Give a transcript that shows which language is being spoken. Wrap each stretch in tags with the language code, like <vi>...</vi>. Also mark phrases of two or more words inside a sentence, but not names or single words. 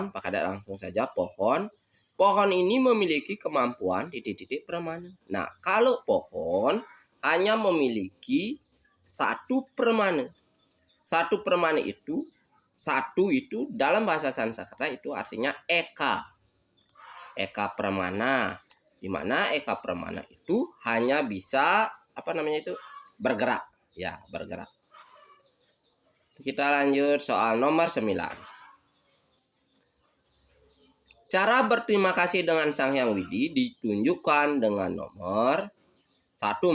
<id>Pak Kadek langsung saja pohon. Pohon ini memiliki kemampuan titik-titik permana. Nah, kalau pohon hanya memiliki 1 permana. 1 permana itu, 1 itu dalam bahasa Sanskerta itu artinya eka. Eka permana. Di mana eka permana itu hanya bisa bergerak. Ya, bergerak. Kita lanjut soal nomor 9. Cara berterima kasih dengan Sang Hyang Widi ditunjukkan dengan nomor 1.</id>